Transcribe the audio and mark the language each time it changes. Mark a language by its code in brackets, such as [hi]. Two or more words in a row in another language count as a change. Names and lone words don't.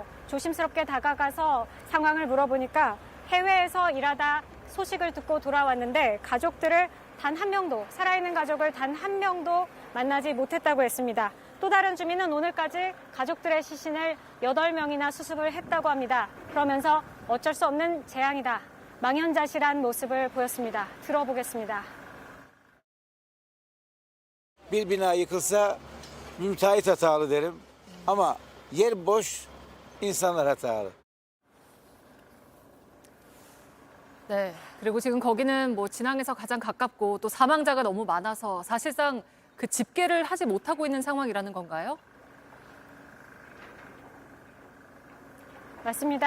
[ko] 조심스럽게 다가가서 상황을 물어보니까 해외에서 일하다 소식을 듣고 돌아왔는데 가족들을 단 한 명도, 살아있는 가족을 단 한 명도 만나지 못했다고 했습니다. 또 다른 주민은 오늘까지 가족들의 시신을 8명이나 수습을 했다고 합니다. 그러면서 어쩔 수 없는 재앙이다, 망연자실한 모습을 보였습니다. 들어보겠습니다. [tr] Bir bina yıkılsa müteahhit hatalı derim ama yer boş, insanlar hatalı. [ko] 네, 그리고 지금 거기는 진앙에서 가장 가깝고 또 사망자가 너무 많아서 사실상 그 집계를 하지 못하고 있는 상황이라는 건가요? 맞습니다.